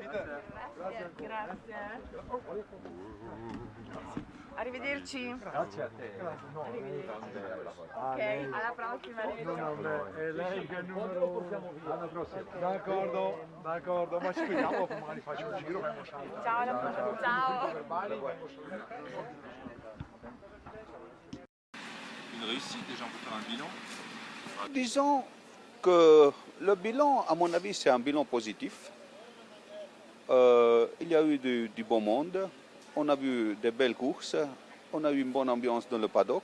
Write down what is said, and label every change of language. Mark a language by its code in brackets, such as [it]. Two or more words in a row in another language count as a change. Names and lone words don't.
[it] Grazie. Arrivederci. Grazie a te. Ok, alla prossima. È lei che è il numero. Alla prossima. D'accordo, ma ci vediamo, magari faccio un giro. Ciao, alla prossima. Ciao. [fr] Une réussite déjà pour faire un bilan. Disons que le bilan, à mon avis, c'est un bilan positif. Il y a eu du bon monde, on a vu de belles courses, on a eu une bonne ambiance dans le paddock.